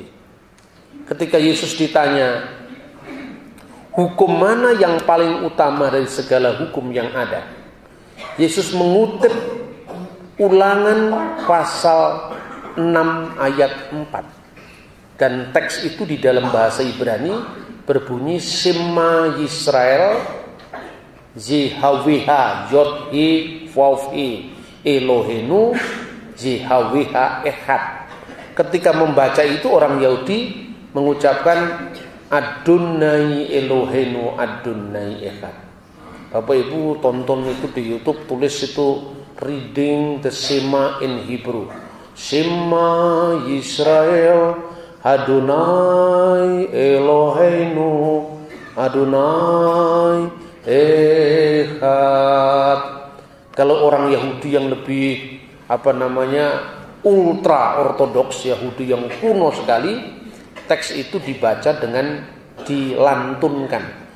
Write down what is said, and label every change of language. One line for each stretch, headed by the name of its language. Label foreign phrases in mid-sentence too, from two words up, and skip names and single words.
Indonesian: Ketika Yesus ditanya, hukum mana yang paling utama dari segala hukum yang ada? Yesus mengutip Ulangan pasal 6 ayat 4. Dan teks itu di dalam bahasa Ibrani berbunyi
Hebrew: שמע ישראל יהוה יוד-הא וו-הא אלוהינו יהוה אחד.
Indonesian: Ketika membaca itu orang Yahudi mengucapkan
Hebrew: אדוני אלוהינו אדוני אחד.
Indonesian: Bapak Ibu tonton itu di YouTube, tulis itu
English: reading the Shema in Hebrew.
Hebrew: שמע ישראל אדוני אלוהינו אדוני אחד.
Indonesian: Kalau orang Yahudi yang lebih ultra ortodoks, Yahudi yang kuno sekali, teks itu dibaca dengan dilantunkan.